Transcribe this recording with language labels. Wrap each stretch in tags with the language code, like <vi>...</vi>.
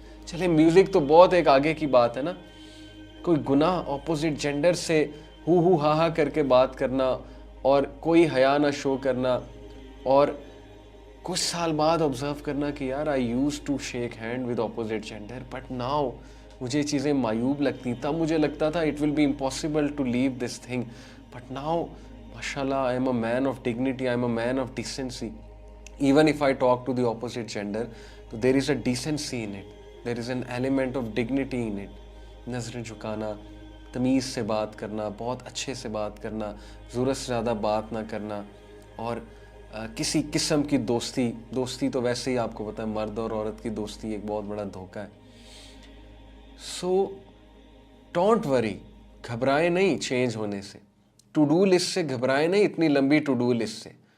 <ur>چلے میوزک تو بہت ایک آگے کی بات ہے نا. کوئی گناہ اپوزٹ جینڈر سے ہو ہا کر کے بات کرنا اور کوئی حیا نہ شو کرنا اور کچھ سال بعد آبزرو کرنا کہ یار</ur> <en>I use to shake hand with opposite gender but now</en> <ur>مجھے چیزیں معیوب لگتی. تب مجھے لگتا تھا</ur> <en>It will be impossible to leave this thing but now ماشاء اللہ I am a man of dignity, I am a man of decency. Even if I talk to the opposite gender تو there is a decency in it, there is an element of dignity in it.</en> <ur>نظریں جھکانا، تمیز سے بات کرنا، بہت اچھے سے بات کرنا، ضرورت سے زیادہ بات نہ کرنا اور کسی قسم کی دوستی تو ویسے ہی آپ کو پتہ ہے مرد اور عورت کی دوستی ایک بہت بڑا دھوکہ ہے.</ur> <en>so don't worry,</en> <ur>گھبرائے نہیں چینج ہونے سے، ٹو ڈو لسٹ سے گھبرائے نہیں، اتنی لمبی ٹو ڈو لسٹ سے.</ur>